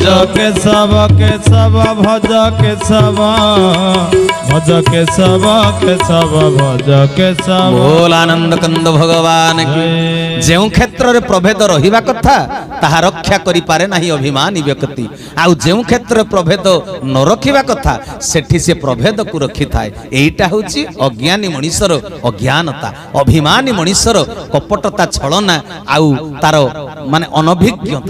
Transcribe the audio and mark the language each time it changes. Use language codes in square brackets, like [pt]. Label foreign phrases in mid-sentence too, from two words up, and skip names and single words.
[sa] কেশব কেশব ভজ কেশব, ভজ কেশব কেশব ভজ কেশব। [or] ବୋଲାନନ୍ଦ କନ୍ଦ ଭଗବାନ କି। ଯେଉଁ କ୍ଷେତ୍ରରେ ପ୍ରଭେଦ ରହିବା କଥା ତାହା ରକ୍ଷା କରିପାରେ ନାହିଁ ଅଭିମାନୀ ବ୍ୟକ୍ତି, ଆଉ ଯେଉଁ କ୍ଷେତ୍ରରେ ପ୍ରଭେଦ ନ ରଖିବା କଥା ସେଠି ସେ ପ୍ରଭେଦକୁ ରଖିଥାଏ। ଏଇଟା ହେଉଛି ଅଜ୍ଞାନୀ ମଣିଷର ଅଜ୍ଞାନତା, ଅଭିମାନୀ ମଣିଷର କପଟତା, ଛଳନା ଆଉ ତାର ମାନେ ଅନଭିଜ୍ଞତା।